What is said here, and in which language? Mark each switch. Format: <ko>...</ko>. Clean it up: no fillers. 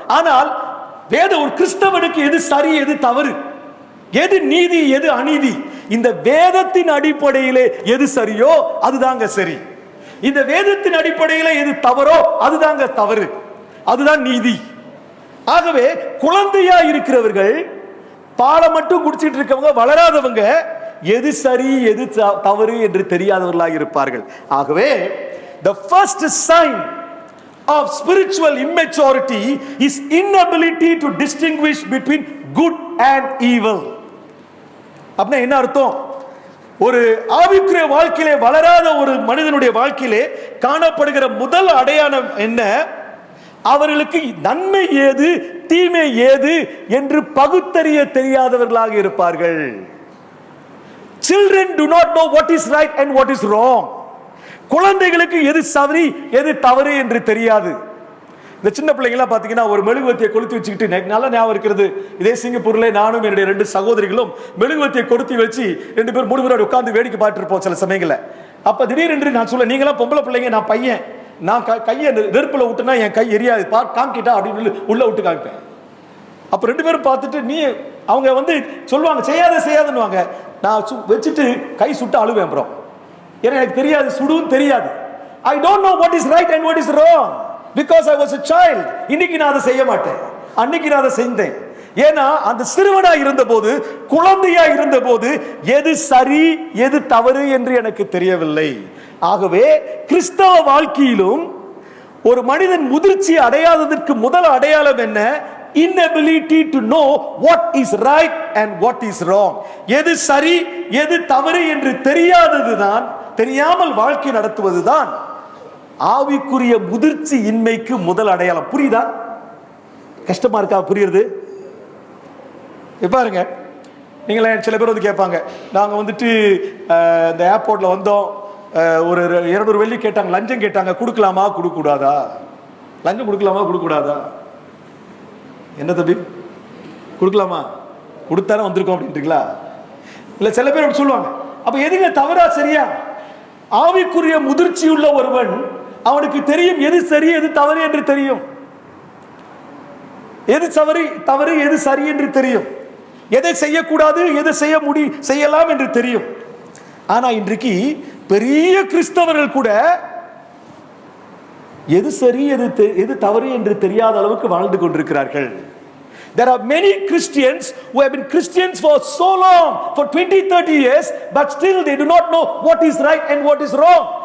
<ta>ஆனால் ஒரு கிறிஸ்தவனுக்கு எது சரி எது தவறு, எது நீதி எது அநீதி, இந்த வேதத்தின் அடிப்படையிலே எது சரியோ அதுதாங்க சரி, இந்த வேதத்தின் அடிப்படையிலே எது தவறோ அதுதாங்க தவறு, அதுதான் நீதி. ஆகவே குழந்தையா இருக்கிறவர்கள், பாலை மட்டும் குடிச்சிட்டு இருக்கவங்க, வளராதவங்க எது சரி எது தவறு என்று தெரியாதவர்களாக இருப்பார்கள். ஆகவே</ta> <en>the first sign of spiritual immaturity is inability to distinguish between good and evil.</en> <ta>அப்படின்னா என்ன அர்த்தம்? ஒரு ஆவிக்குரிய வாழ்க்கையிலே வளராத ஒரு மனிதனுடைய வாழ்க்கையிலே காணப்படுகிற முதல் அடையாளம் என்ன? அவர்களுக்கு நன்மை ஏது தீமை ஏது என்று பகுத்தறிய தெரியாதவர்களாக இருப்பார்கள்.</ta> <en>Children do not know what is right and what is wrong.</en> <ta>குழந்தைகளுக்கு எது சரி எது தவறு என்று தெரியாது. இந்த சின்ன பிள்ளைங்களாம் பார்த்தீங்கன்னா ஒரு மெழுகுவத்தியை கொளுத்தி வச்சுக்கிட்டு, நல்ல ஞாபகம் இருக்கிறது, இதே சிங்கப்பூர்ல நானும் என்னுடைய 2 சகோதரிகளும் மெழுகுவத்தியை கொளுத்தி வச்சு 2 பேர் 3 பேரோட உட்கார்ந்து வேடிக்கை பார்த்துட்டு இருப்போம் சில சமயங்கள்ல. அப்ப திடீரென்று நான் சொல்ல, நீங்களாம் பொம்பளை பிள்ளைங்க, நான் பையன், நான் கையை நெருப்புல விட்டுனா என் கை எரியாது, காமிக்கிட்டா அப்படின்னு உள்ள விட்டு காமிப்பேன். அப்ப 2 பேரும் பார்த்துட்டு நீ அவங்க வந்து சொல்லுவாங்க செய்யாதுன்னுவாங்க. நான் வச்சுட்டு கை சுட்டு அழுவேன் ப்ரோ. ஏன்னா எனக்கு தெரியாது, சுடுவும் தெரியாது.</ta> <en>I don't know what is right and what is wrong because I was a child.</en> <ta>இன்னைக்கு நான் அதை செய்ய மாட்டேன், அன்னைக்கு நான் அதை செஞ்சேன். ஏன்னா அந்த சிறுவனா இருந்தபோது, குழந்தையா இருந்தபோது எது சரி எது தவறு என்று எனக்கு தெரியவில்லை. ஆகவே கிறிஸ்தவ வாழ்க்கையிலும் ஒரு மனிதன் முதிர்ச்சி அடையாததற்கு முதல் அடையாளம் என்ன?</ta> <en>inability to know what is right and what is wrong.</en> <ta>எது சரி எது தவறு என்று தெரியாததுதான், தெரியாமல் வாழ்க்கை நடத்துவதுதான் ஆவிக்குரிய முதிர்ச்சி இன்மைக்கு முதல் அடையாளம். புரியுதா? கஷ்டமா இருக்கா புரியுது? பாருங்க, நீங்களே சில பேர் வந்து கேட்பாங்க, நாங்க வந்துட்டு இந்த ஏர்போர்ட்ல வந்தோம், ஒரு 200 வெள்ளி கேட்டாங்க, லஞ்சம் கேட்டாங்க, கொடுக்கலாமா கொடுக்க கூடாதா? லஞ்சம் கொடுக்கலாமா கொடுக்க கூடாதா? என்ன தம்பி கொடுக்கலாமா? கொடுத்தானே வந்திருக்கோம் அப்படின்றீங்களா? இல்ல சில பேர் அப்படி சொல்லுவாங்க. அப்ப எதுங்க தவறா சரியா? ஆவிக்குரிய முதிர்ச்சி உள்ள ஒருவன் அவனுக்கு தெரியும் எது சரி எது தவறு என்று தெரியும், எது தவறு எது சரி என்று தெரியும், எதை செய்யக்கூடாது எதை செய்யலாம் என்று தெரியும். ஆனா இன்றைக்கு பெரிய கிறிஸ்தவர்கள் கூட எது சரி எது தவறு என்று தெரியாத அளவுக்கு வாழ்ந்து கொண்டிருக்கிறார்கள்.</ta> <en>There are many Christians who have been Christians for so long, for 20-30 years, but still they do not know what is right and what is wrong.</en>